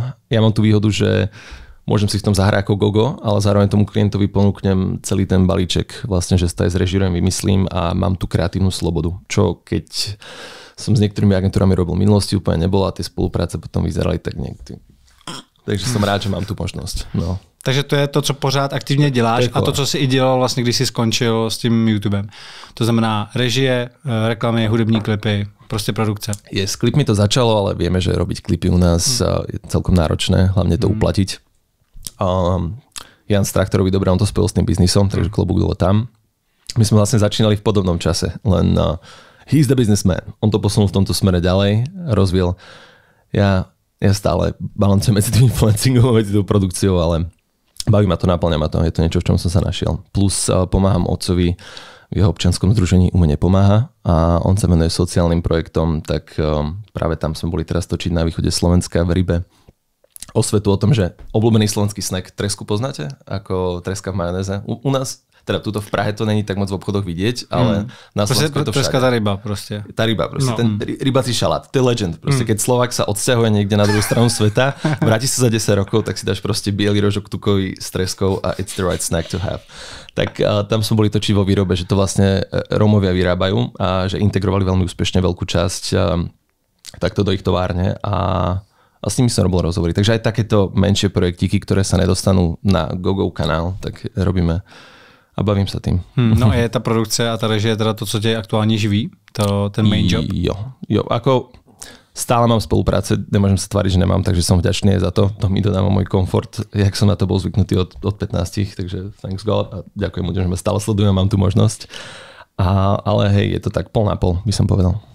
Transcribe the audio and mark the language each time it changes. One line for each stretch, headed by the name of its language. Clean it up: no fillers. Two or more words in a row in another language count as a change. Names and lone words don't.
Slovak: Ja mám tú výhodu, že môžem si v tom zahrať ako gogo, ale zároveň tomu klientovi ponúknem celý ten balíček, vlastne, že sa aj zrežírujem, vymyslím a mám tú kreatívnu slobodu. Čo keď som s niektorými agentúrami robil v minulosti, úplne nebolo a tie spolupráce potom vyzerali tak niekde. Takže som rád, že mám tu možnosť.
Czech: No. Takže to je to, co pořád aktivně děláš a to, co jsi i dělal vlastně, když jsi skončil s tím YouTubem. To znamená režie, reklamy, hudební klipy, prostě produkce.
Slovak: S klipmi to začalo, ale vieme, že robiť klipy u nás je celkom náročné, hlavne to uplatiť. Jan z Traktorovi, dobre, on to spojil s tým biznisom, takže klobúk dole tam. My sme vlastne začínali v podobnom čase, len
English: he's the businessman.
Slovak: On to posunul v tomto smere ďalej, rozvíjal. Ja stále balancujem medzi tým influencingom, medzi tou produkciou, ale baví ma to, naplňa ma to, je to niečo, v čom som sa našiel. Plus pomáham otcovi v jeho občianskom združení Umenie pomáha a on sa venuje sociálnym projektom, tak práve tam sme boli teraz točiť na východe Slovenska v Rybe osvetu o tom, že obľúbený slovenský snack tresku poznáte? Ako treska v majonéze? U nás, teda tuto v Prahe to není tak moc v obchodoch vidieť, ale na Slovensku je to všade. Treska tá ryba proste. Tá ryba proste, ten rybací šalát, to je legend. Proste, keď Slovák sa odsťahuje niekde na druhú stranu sveta, vráti sa za 10 rokov, tak si dáš proste biely rožok tukový s treskou a
English: it's the right snack to have.
Slovak: Tak tam sme boli točiť vo výrobe, že to vlastne Rómovia vyrábajú a že integrovali veľmi úspešne veľkú časť takto do ich továrne a s nimi som robil rozhovory. Takže aj takéto menšie projektíky, ktoré sa nedostanú na GoGo kanál, tak robíme a bavím sa tým.
Czech: No a je ta produkce a ta režie teda to, co tě aktuálně živí? Ten
English: main job?
Slovak: Jo, ako stále mám spolupráce, nemôžem sa tváriť, že nemám, takže som vďačný za to. To mi dodáva môj komfort, jak som na to bol zvyknutý od 15, takže
English: thanks God
Slovak: a ďakujem ľuďom, že ma stále sledujem, mám tu možnosť. Ale hej, je to tak pol na pol, by som povedal.